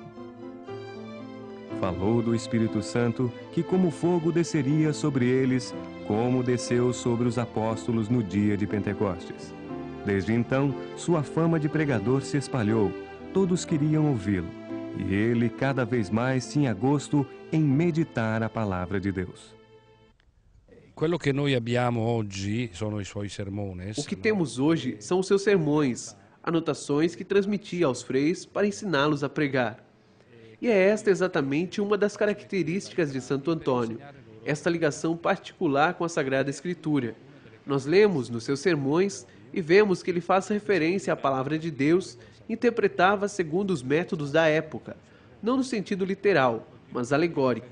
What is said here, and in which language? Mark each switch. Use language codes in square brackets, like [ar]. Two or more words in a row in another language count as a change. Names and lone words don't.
[pt] Falou do Espírito Santo, que como fogo desceria sobre eles, como desceu sobre os apóstolos no dia de Pentecostes. Desde então, sua fama de pregador se espalhou, todos queriam ouvi-lo, e ele cada vez mais tinha gosto em meditar a palavra de Deus. [it] Quello che noi abbiamo oggi sono i suoi sermones. [pt] O que temos hoje são os seus sermões, anotações que transmitia aos freis para ensiná-los a pregar. E é esta exatamente uma das características de Santo Antônio, esta ligação particular com a Sagrada Escritura. Nós lemos nos seus sermões e vemos que ele faz referência à palavra de Deus, interpretava segundo os métodos da época, não no sentido literal, mas alegórico.